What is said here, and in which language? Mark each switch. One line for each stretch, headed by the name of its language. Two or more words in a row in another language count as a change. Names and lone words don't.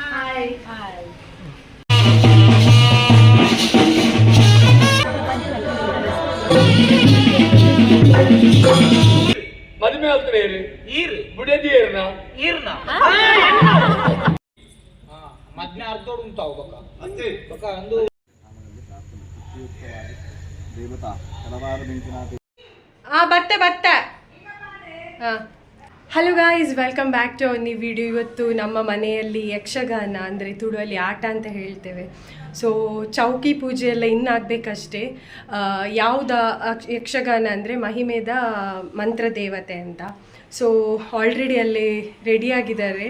Tulu: ಮದುವೆ ಆಗ್ತಾರೆ ಮದ್ನೆ ಅರ್ಧೋಡು ಉಂಟಾವು ಬಕ ಅಂದು
English: ಬತ್ತೆ Hello guys, welcome back to our new video.
Kannada: ಇವತ್ತು ನಮ್ಮ ಮನೆಯಲ್ಲಿ ಯಕ್ಷಗಾನ ಅಂದರೆ ತುಳುವಲ್ಲಿ ಆಟ ಅಂತ ಹೇಳ್ತೇವೆ. ಸೊ ಚೌಕಿ ಪೂಜೆ ಎಲ್ಲ ಇನ್ನಾಗಬೇಕಷ್ಟೇ. ಯಾವುದು ಯಕ್ಷಗಾನ ಅಂದರೆ ಮಹಿಮೆದ ಮಂತ್ರ ದೇವತೆ ಅಂತ. ಸೊ ಆಲ್ರೆಡಿ ಅಲ್ಲಿ ರೆಡಿಯಾಗಿದ್ದಾರೆ.